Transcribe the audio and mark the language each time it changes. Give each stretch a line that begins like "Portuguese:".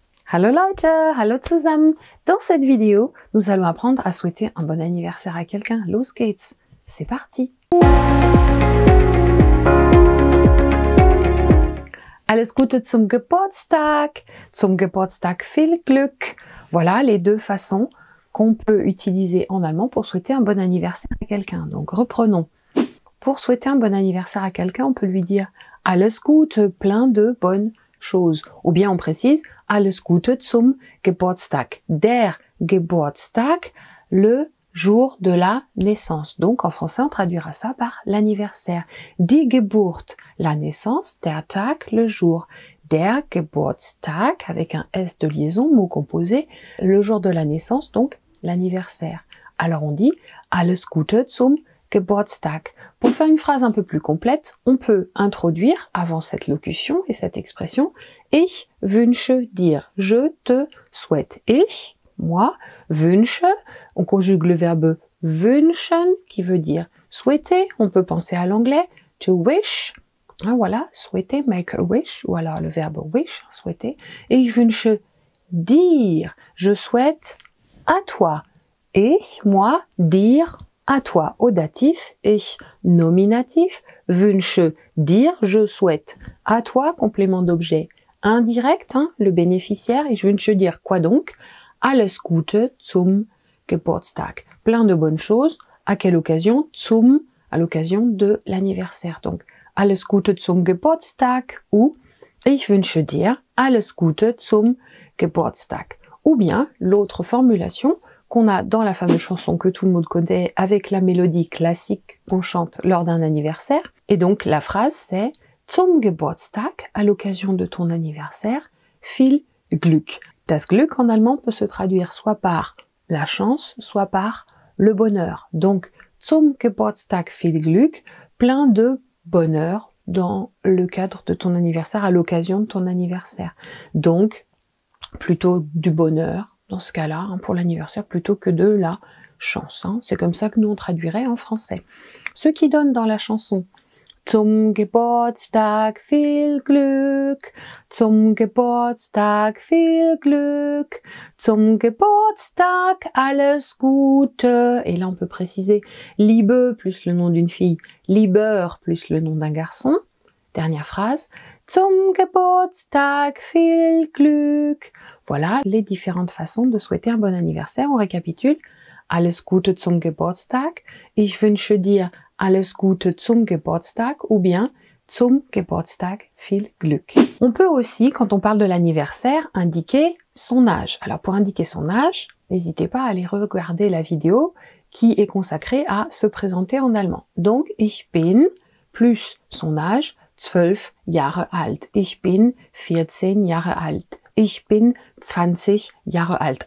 German: Hallo Leute, hallo zusammen.
French: Dans cette vidéo, nous allons apprendre à souhaiter un bon anniversaire à quelqu'un.
German: Los geht's.
French: C'est parti.
German: Alles Gute zum Geburtstag. Zum Geburtstag viel Glück.
French: Voilà les deux façons qu'on peut utiliser en allemand pour souhaiter un bon anniversaire à quelqu'un. Donc reprenons. Pour souhaiter un bon anniversaire à quelqu'un, on peut lui dire
German: Alles Gute,
French: plein de bonnes choses. Ou bien on précise
German: Alles Gute zum Geburtstag. Der Geburtstag,
French: le jour de la naissance. Donc en français, on traduira ça par l'anniversaire.
German: Die Geburt,
French: la naissance,
German: der Tag,
French: le jour.
German: Der Geburtstag,
French: avec un S de liaison, mot composé, le jour de la naissance, donc l'anniversaire. Alors on dit
German: Alles Gute zum Geburtstag.
French: Pour faire une phrase un peu plus complète, on peut introduire avant cette locution et cette expression
German: Ich wünsche dir,
French: je te souhaite. Ich, moi, wünsche, on conjugue le verbe wünschen qui veut dire souhaiter. On peut penser à l'anglais
English: to wish.
French: Ah, voilà, souhaiter,
English: make a wish,
French: ou alors le verbe wish, souhaiter.
German: Ich wünsche dir,
French: je souhaite à toi. Ich, moi, dire, à toi, au datif, ich, nominatif, wünsche, dire, je souhaite, à toi, complément d'objet, indirect, le bénéficiaire, et je wünsche dire quoi donc?
German: Alles Gute zum Geburtstag.
French: Plein de bonnes choses, à quelle occasion? Zum, à l'occasion de l'anniversaire. Donc,
German: Alles Gute zum Geburtstag
French: ou
German: Ich wünsche dir alles Gute zum Geburtstag.
French: Ou bien, l'autre formulation, qu'on a dans la fameuse chanson que tout le monde connaît avec la mélodie classique qu'on chante lors d'un anniversaire. Et donc la phrase c'est
German: Zum Geburtstag,
French: à l'occasion de ton anniversaire,
German: viel Glück.
French: Das Glück en allemand peut se traduire soit par la chance, soit par le bonheur. Donc
German: Zum Geburtstag viel Glück,
French: plein de bonheur dans le cadre de ton anniversaire, à l'occasion de ton anniversaire. Donc plutôt du bonheur, dans ce cas-là, pour l'anniversaire, plutôt que de la chance. C'est comme ça que nous on traduirait en français. Ce qui donne dans la chanson
German: Zum Geburtstag viel Glück, zum Geburtstag viel Glück, zum Geburtstag alles Gute. Et là on peut préciser Liebe plus le nom d'une fille, Lieber plus le nom d'un garçon.
French: Dernière phrase,
German: Zum Geburtstag viel Glück.
French: Voilà les différentes façons de souhaiter un bon anniversaire. On récapitule.
German: Alles Gute zum Geburtstag. Ich wünsche dir alles Gute zum Geburtstag
French: ou bien
German: zum Geburtstag viel Glück.
French: On peut aussi, quand on parle de l'anniversaire, indiquer son âge. Alors pour indiquer son âge, n'hésitez pas à aller regarder la vidéo qui est consacrée à se présenter en allemand.
German: Donc, ich bin
French: plus son âge,
German: 12 Jahre alt. Ich bin 14 Jahre alt. Ich bin 20 Jahre alt.